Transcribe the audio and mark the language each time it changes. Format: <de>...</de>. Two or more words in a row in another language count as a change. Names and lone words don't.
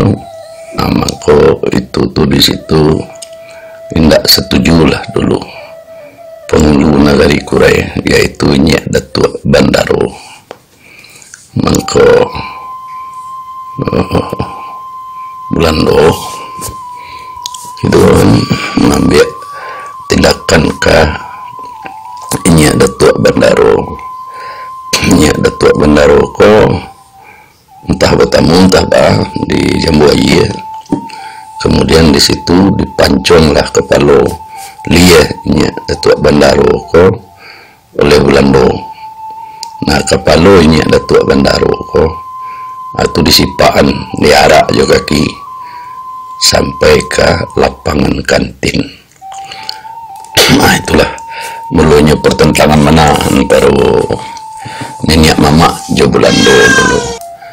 <id>Nah, maka itu tuh di situ tidak setujulah dulu penghulu Nagari Kurai, yaitu Nyek Datuk Bandaro. Maka Belanda itu mengambil tindakan ke Nyek Datuk Bandaro. Nyek Datuk Bandaro entah bertamu entah di Jambuaya. Kemudian di situ dipancunglah kepala Nyek Datuk Bandaro oleh Belanda. Nah, kepala Nyek Datuk Bandaro itu disipaan, diarak juga kaki sampai ke lapangan kantin. Nah, itulah mulanya pertentangan mana antara nenek mama jo Belanda dulu.</id>